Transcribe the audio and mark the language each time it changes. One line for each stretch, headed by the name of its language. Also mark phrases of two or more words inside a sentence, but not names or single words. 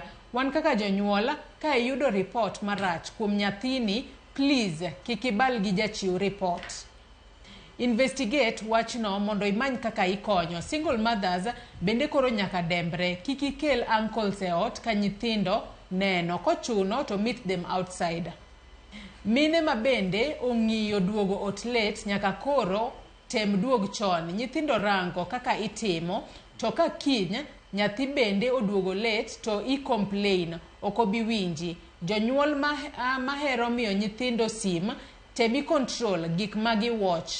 Luo (Kenya and Tanzania): Wan kaka jonyuol ka iyudo report marach kuom nyathini, please kik ibal gi jachiw report. Investigate wachno mondo imany kaka ikonyo.
English: Single mothers
Luo (Kenya and Tanzania): bende koro nyaka dembre. Kik ikel uncles e ot ka nyithindo neno.
English: Kochuno to meet them outside.
Luo (Kenya and Tanzania): Mine ma bende ong'iyo duogo ot late nyaka koro tem duog chon. Nyithindo rango kaka itimo to ka kiny nyathi bende oduogo late to i-complain ok obi winji. Jonyuol mahero miyo nyithindo sim temi control gik magi watch.